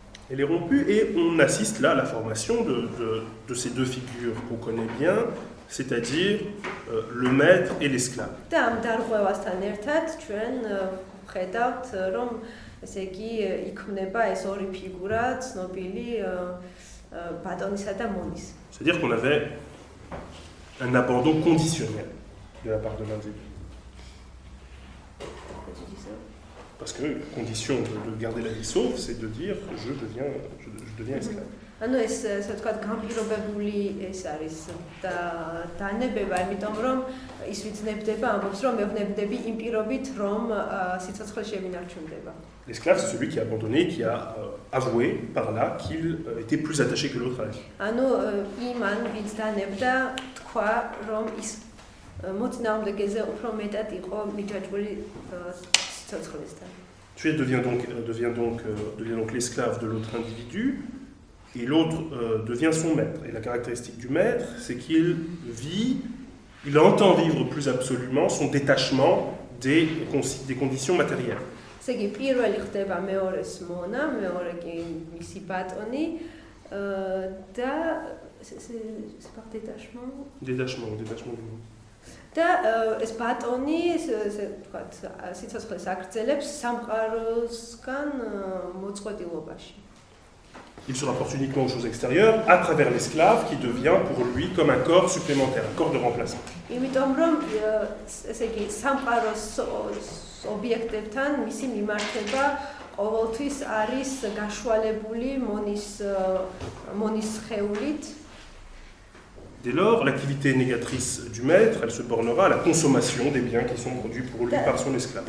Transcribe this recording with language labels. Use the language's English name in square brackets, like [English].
[French] Elle est rompue et on assiste là à la formation de ces deux figures qu'on connaît bien, c'est-à-dire le maître et l'esclave. [Georgian] და ამ დარღვევასთან ერთად ჩვენ ხედავთ, რომ ესე იგი იქმნება ეს ორი ფიგურა, ცნობილი ბატონისა და მონის. [French] C'est-à-dire qu'on avait un abandon conditionnel de la part de l'un des deux. Parce que condition de garder la vie sauve, c'est de dire je deviens esclave. [Georgian] ანუ ეს ასე ვთქვათ განპირობებული ეს არის და დანებება, იმიტომ რომ ის ვინც ნებდება ამბობს რომ მე ვნებდები იმ პირობით რომ სიცოცხლე შემინარჩუნდება. [French] L'esclave c'est celui qui a abandonné, qui a avoué par là qu'il était plus attaché que l'autre à la vie. [Georgian] ანუ იმან ვინც დანებდა თქვა რომ ის მოწინააღმდეგეზე უფრო მეტად იყო მიჯაჭვული სიცოცხლესთან. [French] Tu devient donc l'esclave de l'autre individu. Et l'autre devient son maître. Et la caractéristique du maître, c'est qu'il entend vivre plus absolument son détachement des conditions matérielles. [Georgian] ესე იგი პირველი ხდება მეორეს მონა, მეორე კი მისი ბატონი და [French] c'est par détachement. Détachement du monde. [Georgian] და ეს ბატონი ესე ვთქვათ, სიცოცხლეს აგრძელებს სამყაროსგან მოწყვეტილობაში. [French] Il se rapporte uniquement aux choses extérieures à travers l'esclave qui devient pour lui comme un corps supplémentaire, un corps de remplacement. [Georgian] იმიტომ რომ ესე იგი სამყაროს ობიექტებთან მისი მიმართება ყოველთვის არის გაშვალებული მონის სხეულით. [French] Dès lors, l'activité négatrice du maître, elle se bornera à la consommation des biens qui sont produits pour lui par son esclave.